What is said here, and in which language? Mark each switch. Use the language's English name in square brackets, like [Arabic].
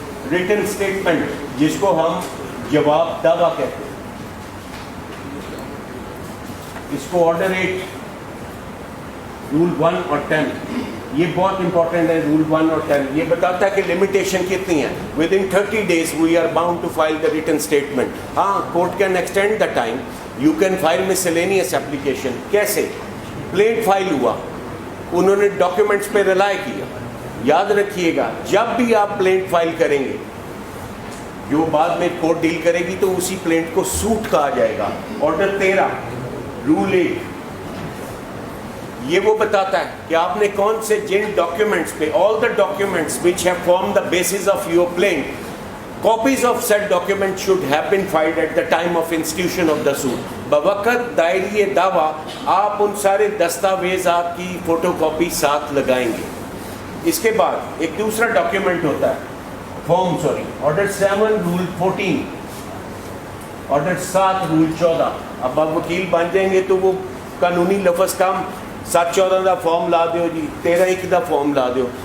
[Urdu] Return statement جس کو ہم جواب دعویٰ کہتے ہیں, اس کو آرڈر 8 رول 1 اور 10, یہ بہت امپورٹنٹ ہے. رول 1 اور 10 یہ بتاتا ہے کہ لمیٹیشن کتنی ہے. [English] Within 30 days we are bound to file the written statement. ہاں, court can extend the time. You can file miscellaneous application. [Urdu] کیسے؟ پلینٹ فائل ہوا, انہوں نے ڈاکیومنٹس پہ ریلائی کیا. یاد رکھیے گا جب بھی آپ پلینٹ فائل کریں گے جو بعد میں کورٹ ڈیل کرے گی تو اسی پلینٹ کو سوٹ کہا جائے گا. آرڈر 13 رول 8 یہ وہ بتاتا ہے کہ آپ نے کون سے جن ڈاکیومنٹس پہ, [English] all the documents which have formed the basis of your plaint, copies of said document should have been filed at the time of institution of the suit. [Urdu] بوقت دائری دعویٰ آپ ان سارے دستاویزات کی فوٹو کاپی ساتھ لگائیں گے. اس کے بعد ایک دوسرا ڈاکیومنٹ ہوتا ہے آرڈر 7 رول 14, آرڈر 7 رول 14. اب آپ وکیل بن جائیں گے تو وہ قانونی لفظ کام 7-14 کا فارم لا دیو جی, 13-1 کا فارم لا دیو.